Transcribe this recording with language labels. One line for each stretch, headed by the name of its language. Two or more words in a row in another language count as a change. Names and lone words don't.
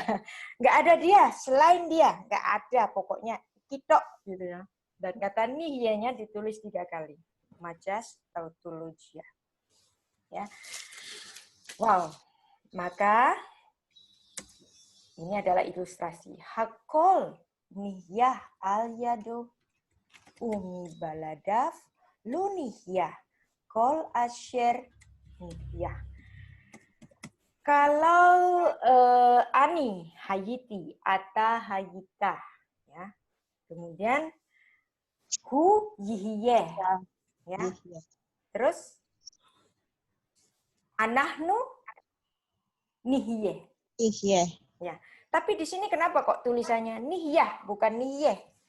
Indonesian: Nggak ada dia, selain dia, nggak ada pokoknya kitok gitu ya. Dan kata nihiyanya ditulis 3 kali. Majas Tautologia. Ya. Wow. Maka ini adalah ilustrasi.
Hebrew: הכל נהיה על ידו ומבלעדיו לא נהיה כל אשר נהיה. Kalau אני הייתי אתה היית,
Indonesian: ya. Kemudian
Hebrew: הוא יהיה,
Indonesian: ya. Terus
Hebrew: אנחנו נהיה.
Indonesian: Ya. Tapi di sini kenapa kok tulisannya nihiyah bukan niyeh?